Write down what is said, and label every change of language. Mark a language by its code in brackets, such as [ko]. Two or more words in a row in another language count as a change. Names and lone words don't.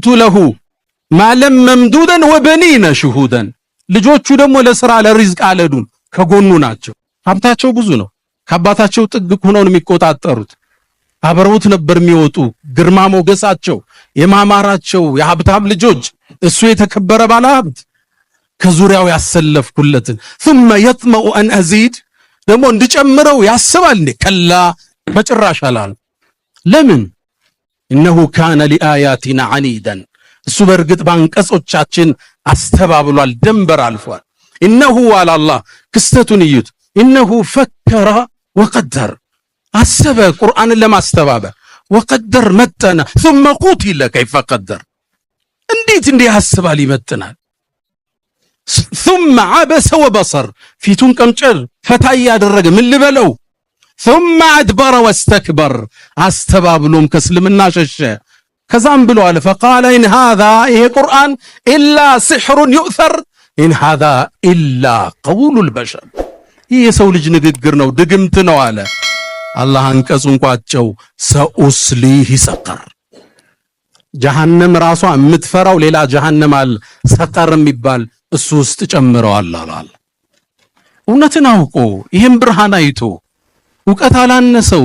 [ar] له مالا ممدودا وبنين شهودا፣ [am] ልጆቹ ደግሞ ለስራ ለሪዝቅ አለዱን ከጎኑ ናቸው። ሀብታቸው ብዙ ነው። ከአባታቸው ጥግ ሆነው የሚቆጣጠሩት አብረውት ነበር የሚወጡ። ግርማ ሞገሳቸው የማማራቸው የሀብታም ልጆች፣ እሱ የተከበረ ባለ ሀብት ከዙሪያው ያሰለፍኩለትን። [ar] ثم يطمع أن أزيد፣ [am] ደግሞ እንድጨምረው ያስባል እንዴ? ከላ በጭራሽ አላል። ለምን? [ar] إنه كان لآياتنا عنيدا፣ [am] እሱ በእርግጥ ባንቀጾቻችን አስተባብሏል፣ ደንበር አልፏል። [ar] إنه على الله [am] ክስተቱን እዩት። [ar] إنه فكر وقدر፣ [am] አሰበ ቁርአንን ለማስተባበር። ወቀደር መጠነ [ar] ثم قتل كيف قدر [am] እንዴት ያስባል ይመጥናል [ar] ثم عبس وبصر [am] ፊቱን ቀምጨር ፈታ ያደረገ ምን ልበለው ثم [ar] ادبر واستكبر [am] አስተባብሎም ከእስልምና ሸሸ ከዛም ብሎ አለ [ar] فقال ان هذا [am] ይሄ ቁርአን [ar] الا سحر يؤثر ان هذا الا قول البشر [am] ይሄ ሰው ልጅ ንግግር ነው ድግምት ነው አለ አላህ አንቀጹን ቋጨው [ar] سأصليه سقر [am] ጀሃነም ራሷ የምትፈራው ሌላ ጀሃነም አለ ሰቀር የሚባል እሱ ውስጥ ጨምረዋል አላህ እውነትን አውቆ ይሄን ብርሃን አይቶ ዕውቀት አላነሰው